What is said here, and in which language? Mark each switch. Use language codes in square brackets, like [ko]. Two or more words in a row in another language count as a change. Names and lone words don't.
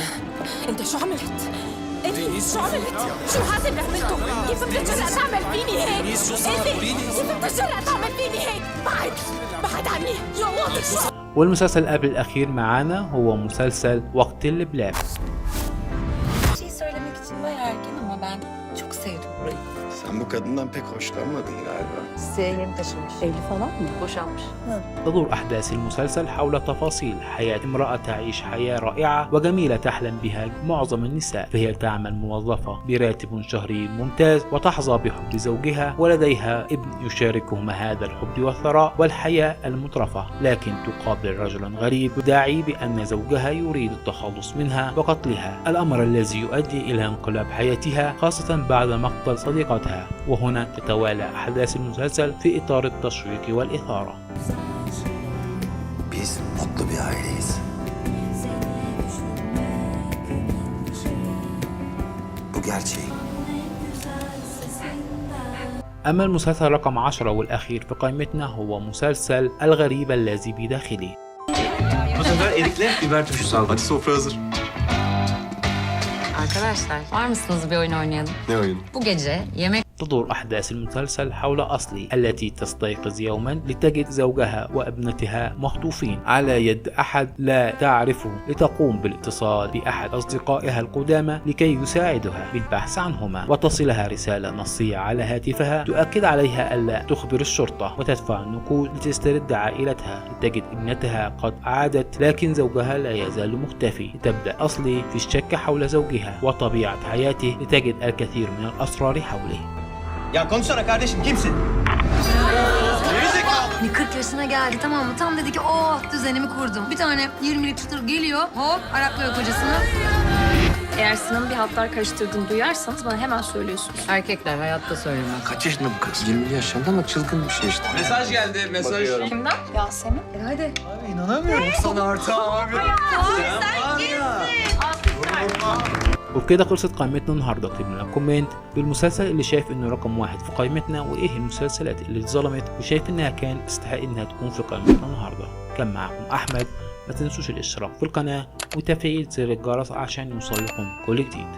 [ar] أنت شو عملت؟ أنت شو عملت؟ شو هذا اللي عملته؟ كيف بتجرأ تعمل فيني هيك؟ كيف بتجرأ تعمل فيني هيك؟ بعد عني يا واضح. والمسلسل قبل الأخير معانا هو مسلسل وقت اللبلاب. [tr] Bir şey söylemek için bayağı erken ama ben çok sevdim burayı. Sen bu kadından pek hoşlanmadın galiba. Size yeni taşınmış. Evli falan mı? Boşanmış. [ar] تدور أحداث المسلسل حول تفاصيل حياة امرأة تعيش حياة رائعة وجميلة تحلم بها معظم النساء، فهي تعمل موظفة براتب شهري ممتاز وتحظى بحب زوجها، ولديها ابن يشاركهما هذا الحب والثراء والحياة المترفة، لكن تقابل رجلا غريب يدعي بأن زوجها يريد التخلص منها وقتلها، الأمر الذي يؤدي إلى انقلاب حياتها خاصة بعد مقتل صديقتها. وهنا تتوالى أحداث المسلسل المسلسل في إطار التشويق والإثارة. [tr] Biz mutlu bir aileyiz. Bu gerçeği. [ar] أما المسلسل رقم 10 والأخير في قائمتنا هو مسلسل الغريب الذي بداخلي. [tr] Bu sefer erikle biber turşu saldı. Hadi sofra hazır. Arkadaşlar var mısınız bir oyun oynayalım? Ne oyun? Bu gece yemek [ar] تدور أحداث المسلسل حول أصلي التي تستيقظ يوما لتجد زوجها وابنتها مخطوفين على يد أحد لا تعرفه، لتقوم بالاتصال بأحد أصدقائها القدامى لكي يساعدها بالبحث عنهما، وتصلها رسالة نصية على هاتفها تؤكد عليها ألا تخبر الشرطة، وتدفع النقود لتسترد عائلتها. لتجد ابنتها قد عادت لكن زوجها لا يزال مختفي. تبدأ أصلي في الشك حول زوجها وطبيعة حياته، لتجد الكثير من الأسرار حوله. [tr] Ya konuşsana kardeşim, kimsin? Hani 40 yaşına geldi, tamam mı? Tam dedi ki oh düzenimi kurdum. Bir tane 20'lik çıtır geliyor, hop araklıyor kocasını. Eğer Sinan'ın bir hatlar karıştırdığını duyarsanız bana hemen söylüyorsunuz. Erkekler hayatta söylemez. Kaç yaşında bu kız? 20 yaşında ama çılgın bir şey işte. Mesaj geldi, mesaj. Kimden? Yasemin. Hadi. Abi inanamıyorum sana artık abi. [ar] وبكده خلصت قائمتنا النهارده. اكتب لنا كومنت بالمسلسل اللي شايف انه رقم 1 في قائمتنا، وايه المسلسلات اللي اتظلمت وشايف انها كان تستحق انها تكون في قائمتنا النهارده. كان معكم احمد، ما تنسوش الاشتراك في القناه وتفعيل زر الجرس عشان يوصلكم كل جديد.